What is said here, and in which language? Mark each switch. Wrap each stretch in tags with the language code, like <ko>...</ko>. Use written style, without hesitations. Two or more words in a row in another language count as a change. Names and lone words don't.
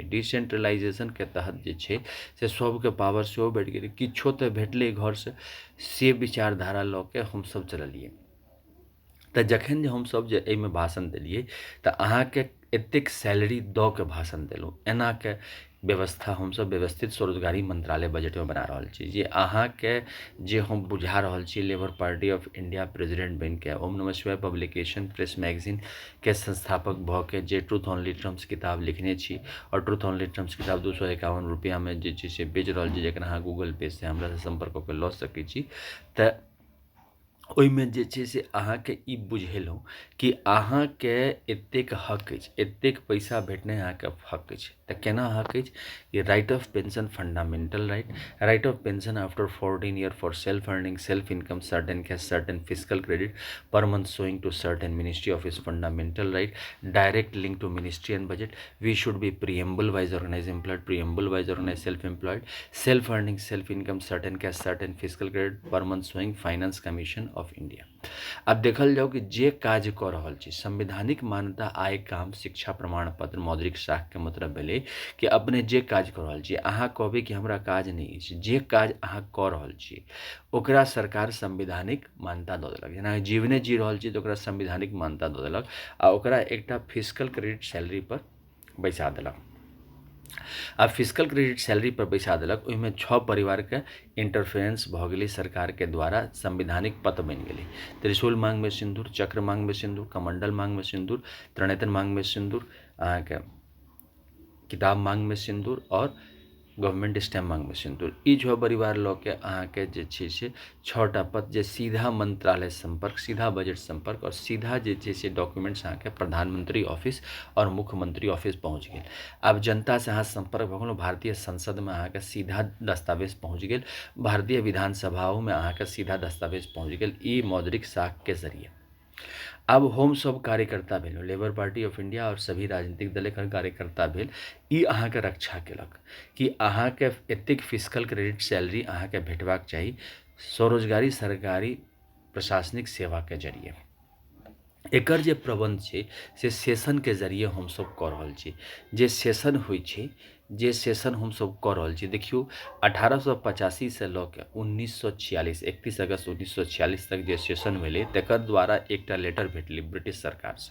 <mai>डिसेंट्रलाइजेशनके तहत जे छै से सबके पावर सेहो बढ़ि गेलै, किछो तऽ भेटलै घरसँ, से विचारधारा लऽ के हमसब चललिए। तऽ जखन जे हमसब जे एहिमे भाषण देलिए तऽ अहाँके एतेक सैलरी दऽ के भाषण देलहुँ, एना के व्यवस्था हमसब व्यवस्थित स्वरोजगारी मंत्रालय बजटमे बना रहल छी। जे अहाँके जे हम बुझा रहल छी लेबर पार्टी ऑफ इंडिया प्रेसिडेंट बनि के ओम नमः शिवाय पब्लिकेशन प्रेस मैगजीन के संस्थापक भऽ के जे ट्रूथ ओनली ट्रम्प्स किताब लिखने छी, और ट्रूथ ओनली ट्रम्प्स किताब 251 रुपैआमे जे छै से बेच रहल छी, जखन अहाँ गूगल पे से हमरा से संपर्क कऽ के लऽ सकै छी। तऽ ओहिमे जे छै से अहाँके ई बुझेलहुँ कि अहाँके एतेक हक अछि, एतेक पैसा भेटनाइ अहाँके हक अछि। तऽ केना हक अछि?</mai> <en>ye right of pension fundamental right, right of pension after 14 year for self earning self income certain cash certain physical credit per month showing to certain ministry office fundamental right, direct link to ministry and budget, we should be preamble wise organized employed, preamble wise organized self employed, self earning self income certain cash certain fiscal credit per month showing finance commission of India.</en> <mai>अब देखल जाओ कि जे काज कऽ रहल छी, संवैधानिक मान्यता आय काम शिक्षा प्रमाण पत्र मौद्रिक साख के मतलब भेलै कि अपने जे काज कऽ रहल छी, अहाँ कहबै कि हमरा काज नहि अछि, जे काज अहाँ कऽ रहल छी ओकरा सरकार संवैधानिक मान्यता दऽ देलक। जेना जीवने जी रहल छी तऽ ओकरा संवैधानिक मान्यता दऽ देलक आ ओकरा एकटा</mai> <en>physical credit salary</en> <mai>पर बैसा देलक। आब</mai> <en>physical credit salary</en> <mai>पर बैसा देलक, ओहिमे 6 परिवारके इंटरफेरेंस भऽ गेलै सरकारके द्वारा, संवैधानिक पद बनि गेलै। त्रिशूल मांगमे सिंदूर, चक्र मांगमे सिंदूर, कमंडल मांगमे सिंदूर, त्रिनेत्र मांगमे सिंदूर, अहाँके किताब मांगमे सिंदूर, और</mai> <en>government stamp</en> <mai>मांगमे सिंदूर। ई 6 परिवार लऽ के अहाँके जे छै से 6टा पद जे सीधा मंत्रालय संपर्क, सीधा बजट संपर्क, और सीधा जे छै से डॉक्यूमेंट्स अहाँके प्रधानमंत्री ऑफिस और मुख्यमंत्री ऑफिस पहुँच गेल। आब जनता से अहाँ संपर्क भऽ गेलहुँ, भारतीय संसदमे अहाँके सीधा दस्तावेज पहुँच गेल, भारतीय विधानसभाओमे अहाँके सीधा दस्तावेज पहुँच गेल, ई मौद्रिक साख के जरिए। अब हम सब कार्यकर्ता भेलहुँ, लेबर पार्टी ऑफ इंडिया और सभी राजनीतिक दलक कार्यकर्ता भेल, ई अहाँके रक्षा केलक कि अहाँके एतेक</mai> <en>physical credit salary</en> <mai>अहाँके भेटबाक चाही स्वरोजगारी सरकारी प्रशासनिक सेवाके जरिए। एकर जे प्रबंध छै से सेशनके जरिए हमसब कऽ रहल छी। जे सेशन होइ छै जे सेशन हम सब कऽ रहल छी, देखियौ 1885 से लऽ के 1946 31 अगस्त 1946 तक जे सेशन भेलै तकर द्वारा एकटा लेटर भेटलै ब्रिटिश सरकारसँ।</mai>